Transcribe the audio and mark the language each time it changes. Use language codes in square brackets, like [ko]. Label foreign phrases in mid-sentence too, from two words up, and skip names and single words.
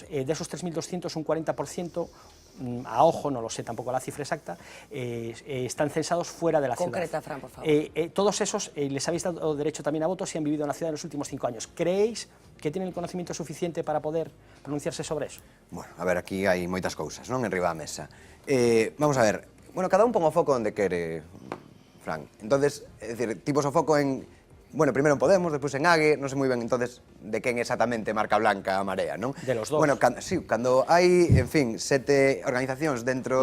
[es] De esos 3.200, un 40%, a ojo, no lo sé tampoco la cifra exacta, están censados fuera de la ciudad. Concreta, Fran, por favor. Todos esos les habéis dado derecho también a voto si han vivido en la ciudad en los últimos 5 años. ¿Creéis que tienen el conocimiento suficiente para poder pronunciarse sobre eso? Bueno, a ver, [gl] aquí hai moitas cousas, non? Enriba da mesa. Vamos a ver, bueno, cada un pon o foco onde quere, Fran. Entonces, é dicir, tipos o foco en, bueno, primeiro en Podemos, despois en AGE, non sei moi ben, entonces, de quen exactamente marca blanca a Marea, non? [es] De los dos. [gl] Bueno, sí, cando hai, en fin, 7 organizacións dentro...